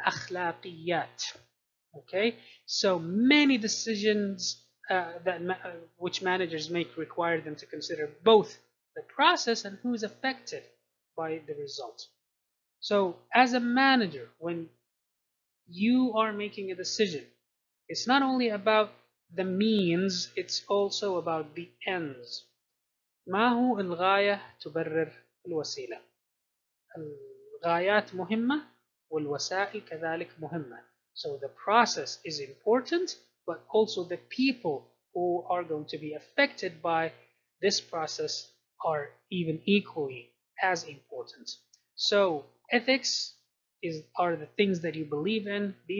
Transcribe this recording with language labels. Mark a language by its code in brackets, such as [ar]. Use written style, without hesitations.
[en] Al-akhlaqiyat. Okay? So many decisions which managers make require them to consider both the process and who is affected by the result. So as a manager, when you are making a decision, it's not only about the means, it's also about the ends. [ar] ما هو الغاية تبرر الوسيلة. الغايات مهمة والوسائل كذلك مهمة. [en] So the process is important, but also the people who are going to be affected by this process are even equally as important. So ethics are the things that you believe in.